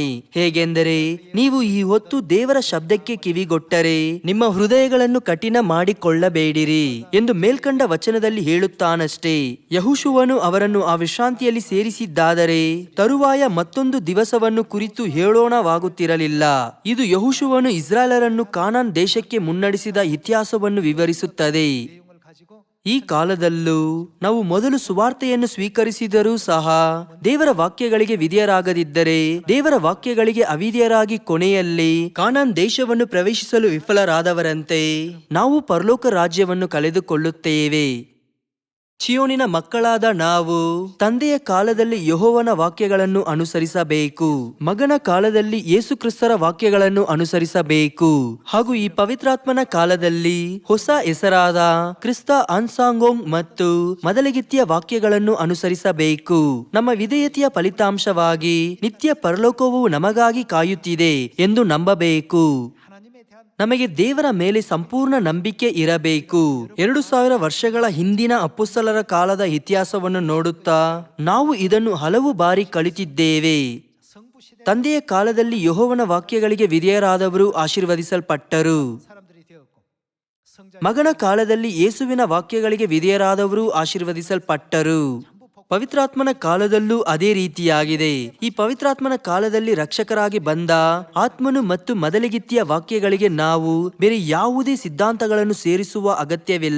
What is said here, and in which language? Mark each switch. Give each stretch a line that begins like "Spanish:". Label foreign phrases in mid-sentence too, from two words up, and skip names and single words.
Kannada: ಹೇಗೆಂದರೆ ನೀವು ಈ ಹೊತ್ತು ದೇವರ ಶಬ್ದಕ್ಕೆ ಕಿವಿಗೊಟ್ಟರೆ ನಿಮ್ಮ ಹೃದಯಗಳನ್ನು ಕಠಿಣ ಮಾಡಿಕೊಳ್ಳಬೇಡಿರಿ ಎಂದು ಮೇಲ್ಕಂಡ ವಚನದಲ್ಲಿ ಹೇಳುತ್ತಾನಷ್ಟೇ. ಯೆಹೋಶುವನು ಅವರನ್ನು ಆ ವಿಶ್ರಾಂತಿಯಲ್ಲಿ ಸೇರಿಸಿದ್ದಾದರೆ ತರುವಾಯ ಮತ್ತೊಂದು ದಿವಸವನ್ನು ಕುರಿತು ಹೇಳೋಣವಾಗುತ್ತಿರಲಿಲ್ಲ. ಇದು ಯೆಹೋಶುವನು ಇಸ್ರಾಯೇಲರನ್ನು ಕಾನಾನ್ ದೇಶಕ್ಕೆ ಮುನ್ನಡೆಸಿದ ಇತಿಹಾಸವನ್ನು ವಿವರಿಸುತ್ತದೆ.
Korean: 내용을 가지고
Kannada: ಈ ಕಾಲದಲ್ಲೂ ನಾವು ಮೊದಲು ಸುವಾರ್ತೆಯನ್ನು ಸ್ವೀಕರಿಸಿದರೂ ಸಹ ದೇವರ ವಾಕ್ಯಗಳಿಗೆ ವಿಧೇಯರಾಗದಿದ್ದರೆ, ದೇವರ ವಾಕ್ಯಗಳಿಗೆ ಅವಿಧೇಯರಾಗಿ ಕೊನೆಯಲ್ಲಿ ಕಾನಾನ್ ದೇಶವನ್ನು ಪ್ರವೇಶಿಸಲು ವಿಫಲರಾದವರಂತೆ ನಾವು ಪರಲೋಕ ರಾಜ್ಯವನ್ನು ಕಳೆದುಕೊಳ್ಳುತ್ತೇವೆ. ಚಿಯೋನಿನ ಮಕ್ಕಳಾದ ನಾವು ತಂದೆಯ ಕಾಲದಲ್ಲಿ ಯೆಹೋವನ ವಾಕ್ಯಗಳನ್ನು ಅನುಸರಿಸಬೇಕು, ಮಗನ ಕಾಲದಲ್ಲಿ ಯೇಸು ಕ್ರಿಸ್ತರ ವಾಕ್ಯಗಳನ್ನು ಅನುಸರಿಸಬೇಕು, ಹಾಗೂ ಈ ಪವಿತ್ರಾತ್ಮನ ಕಾಲದಲ್ಲಿ ಹೊಸ ಹೆಸರಾದ ಕ್ರಿಸ್ತ ಅನ್ಸಾಂಗೋಂಗ್ ಮತ್ತು ಮೊದಲಿಗಿತ್ತಿಯ ವಾಕ್ಯಗಳನ್ನು ಅನುಸರಿಸಬೇಕು. ನಮ್ಮ ವಿಧೇಯತೆಯ ಫಲಿತಾಂಶವಾಗಿ ನಿತ್ಯ ಪರಲೋಕವು ನಮಗಾಗಿ ಕಾಯುತ್ತಿದೆ ಎಂದು ನಂಬಬೇಕು.
Korean: 하나님에 대한
Kannada: ನಮಗೆ ದೇವರ ಮೇಲೆ ಸಂಪೂರ್ಣ ನಂಬಿಕೆ ಇರಬೇಕು. 2000 ವರ್ಷಗಳ ಹಿಂದಿನ ಅಪೊಸ್ತಲರ ಕಾಲದ ಇತಿಹಾಸವನ್ನು ನೋಡುತ್ತಾ ನಾವು ಇದನ್ನು ಹಲವು ಬಾರಿ ಕಲಿತಿದ್ದೇವೆ.
Korean: 성부시대
Kannada: ತಂದೆಯ ಕಾಲದಲ್ಲಿ ಯೆಹೋವನ ವಾಕ್ಯಗಳಿಗೆ ವಿಧೇಯರಾದವರು ಆಶೀರ್ವದಿಸಲ್ಪಟ್ಟರು.
Korean: 사람들이 되었고 성자
Kannada: ಮಗನ ಕಾಲದಲ್ಲಿ ಯೇಸುವಿನ ವಾಕ್ಯಗಳಿಗೆ ವಿಧೇಯರಾದವರು ಆಶೀರ್ವದಿಸಲ್ಪಟ್ಟರು. ಪವಿತ್ರಾತ್ಮನ ಕಾಲದಲ್ಲೂ ಅದೇ ರೀತಿಯಾಗಿದೆ. ಈ ಪವಿತ್ರಾತ್ಮನ ಕಾಲದಲ್ಲಿ ರಕ್ಷಕರಾಗಿ ಬಂದ ಆತ್ಮನು ಮತ್ತು ಮೊದಲಿಗಿತ್ತಿಯ ವಾಕ್ಯಗಳಿಗೆ ನಾವು ಬೇರೆ ಯಾವುದೇ ಸಿದ್ಧಾಂತಗಳನ್ನು ಸೇರಿಸುವ ಅಗತ್ಯವಿಲ್ಲ.